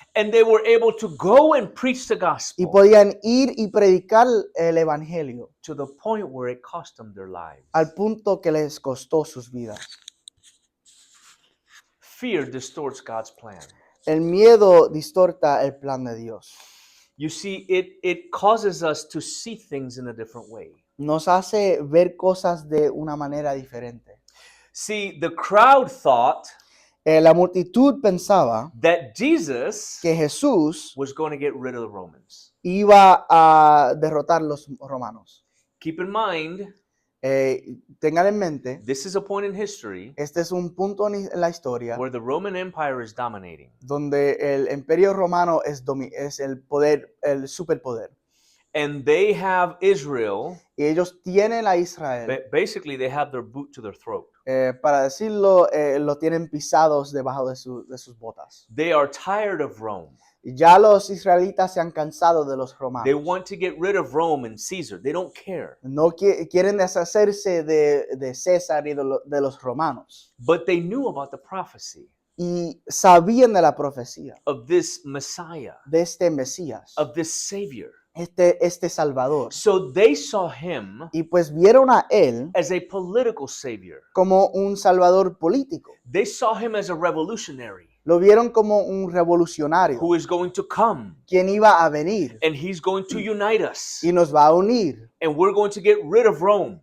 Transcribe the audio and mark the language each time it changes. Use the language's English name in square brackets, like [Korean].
[English] And they were able to go and preach the [Spanish] y [English] gospel [Spanish] podían ir y predicar el evangelio [English] to the point where it cost them their lives. [Spanish] al punto que les costó sus vidas. [English] Fear distorts God's plan. [Spanish] El miedo distorta el plan de Dios. [English] You see, it causes us to see things in a different way. [Spanish] Nos hace ver cosas de una manera diferente. [English] See, the crowd thought [Spanish] La multitud pensaba [English] that Jesus [Spanish] que Jesús [English] was going to get rid of the Romans. [Spanish] iba a derrotar los romanos. [English] Keep in mind, [Spanish] Tengan en mente, [English] this is a point in history [Spanish] este es un punto en la historia [English] where the Roman Empire is dominating. [Spanish] donde el imperio romano es el poder, el superpoder. [English] And they have Israel, [Spanish] Y ellos tienen a Israel, [English] basically they have their boot to their throat. [Spanish] para decirlo, lo tienen pisados debajo de sus botas. [English] They are tired of Rome. [Spanish] Ya los israelitas se han cansado de los [English] They [Spanish] romanos. [English] want to get rid of Rome and Caesar. They don't care. [Spanish] No quieren deshacerse de César y de los romanos. [English] But they knew about the prophecy [Spanish] Y sabían de la profecía [English] of this Messiah, [Spanish] de este Mesías, [English] of this Savior. [Spanish] este Salvador. [English] So they saw him [Spanish] Y pues vieron a él [English] as a political savior. [Spanish] como un salvador político. [English] They saw him as a revolutionary [Spanish] Lo vieron como un revolucionario, [English] who is going to come [Spanish] quien iba a venir [English] and he's going to unite us. [Spanish] y nos va a unir. [English] And we're going to get rid of Rome.